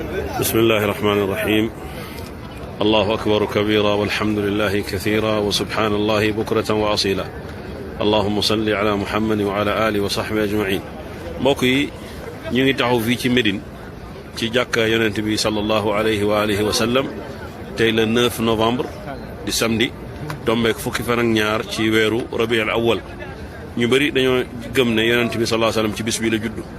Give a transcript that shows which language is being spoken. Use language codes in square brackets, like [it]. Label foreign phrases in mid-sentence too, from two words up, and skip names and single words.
[ar] بسم الله الرحمن الرحيم الله أكبر كبيرا والحمد لله كثيرا وسبحان الله بكرة وأصيلا اللهم صل على محمد وعلى آله وصحبه أجمعين [wo] mbokk yi ñu ngi taxaw fii ci Médine ci jàkka yonent bi [ar] صلى الله عليه وآله وسلم [wo] tey le 9 novembre di samedi tombeek fukki fan ak ñaar ci weeru rabiul awwal ñu bëri dañoo gëm ne yonent bi [ar] صلى الله عليه وسلم [wo] ci bis bi la judd